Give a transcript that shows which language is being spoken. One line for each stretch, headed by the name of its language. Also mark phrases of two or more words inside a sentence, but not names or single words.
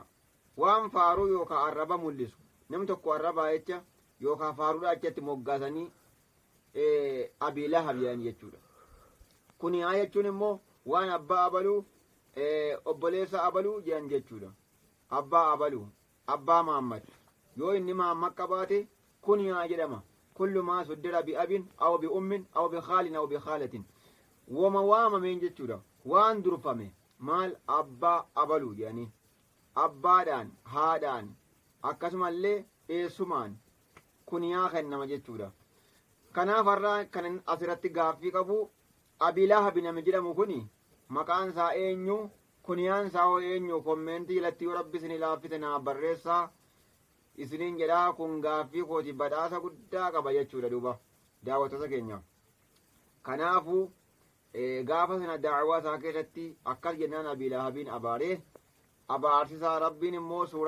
Oromo: waan faaruu yookaan arraba mul'isu nam tokko arrabaa jecha yookaan faaruudha achatti moggaasanii abiilahab jedhan jechuudha kuniyaa jechuun immoo waan abbaa abaluu obboleessa abaluu jedhan jechuudha abbaa abaluu abbaa maammad yoo inni maammad qabaate kuniyaa jedhama
Arabic: كل ما صدر بأب أو بأم أو بخال أو بخالة وما
Oromo: waamameen jechuudha waan durfame maal abbaa abaluu jedhanii abbaadhaan haadhaan akkasumallee eessumaan kuniyaa kennama jechuudha kanaaf har'aa kan asirratti gaaffii qabu abiilahabi namni jedhamu kuni maqaan isaa eenyu kuniyaan isaa hoo eenyu kommeentii jalatti yoo rabbi isin laaffise naa barreessaa isiniin jedhaa kun gaaffii kooti badhaasa guddaa qaba jechuudha duuba daawwattoota keenya kanaafu gaafa sana daawwaa isaa keessatti akkas jennaan Abii Lahabiin abaaree abaarsisaa rabbiin immoo